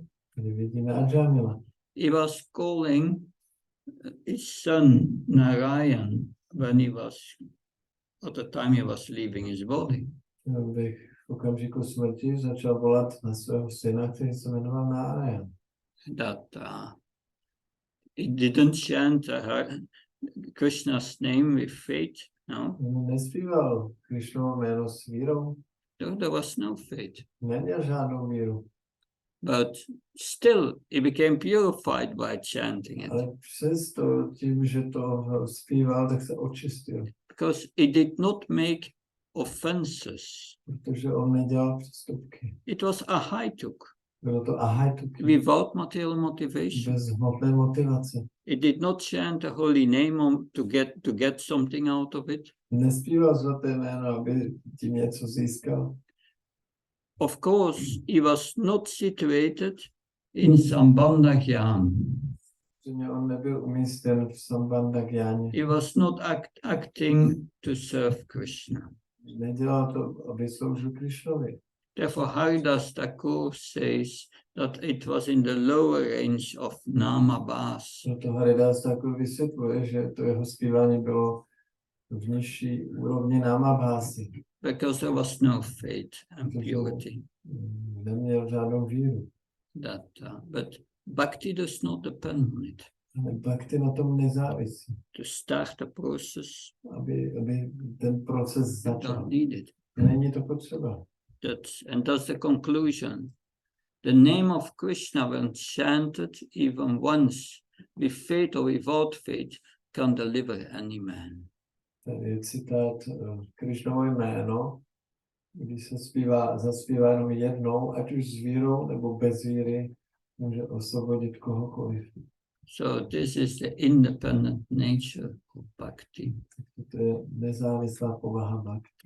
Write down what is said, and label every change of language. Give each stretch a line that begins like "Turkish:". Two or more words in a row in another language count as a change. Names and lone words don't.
Czech: Tady vidíme Ajamila.
English: He was calling his son Narayan when he was, at the time he was leaving his body.
Czech: V okamžiku smrti začal volat na svého syna, který se jmenoval Narayan.
English: That he didn't chant Krishna's name with faith, no.
Czech: Nespíval Krišnovo jméno s vírou.
English: There was no faith.
Czech: Neměl žádnou víru.
English: But still, he became purified by chanting it.
Czech: Ale přesto tím, že to zpíval, tak se očistil.
English: Because he did not make offenses.
Czech: Protože on nedělal přestupky.
English: It was a haituk.
Czech: Bylo to ahajtuk.
English: Without material motivation.
Czech: Bez hmotné motivace.
English: He did not chant the holy name to get something out of it.
Czech: Nespíval svaté jméno, aby tím něco získal.
English: Of course, he was not situated in
Sanskrit: Sambandha Gyan.
Czech: On nebyl umístěn v Sambandha Gyaně.
English: He was not acting to serve Krishna.
Czech: Nedělal to, aby sloužil Krishnovi.
English: Therefore, Haridas Thakur says that it was in the lower range of Namabhas.
Czech: Proto Haridas Thakur vysvětluje, že to jeho zpívání bylo v nižší úrovni námabhásy.
English: Because there was no faith and purity.
Czech: Neměl žádnou víru.
English: But bhakti does not depend on it.
Czech: Ale bhakti na tom nezávisí.
English: To start the process,
Czech: Aby ten proces
English: you
Czech: začal.
English: don't need it.
Czech: Není to potřeba.
English: That's the conclusion. The name of Krishna, when chanted even once, with faith or without faith, can deliver any man.
Czech: Tady je citát Krishnovo jméno, když se zaspívá jenom jednou, ať už s vírou nebo bez víry, může osvobodit kohokoliv.
English: So this is the independent nature of bhakti.
Czech: To je nezávislá povaha bhakti.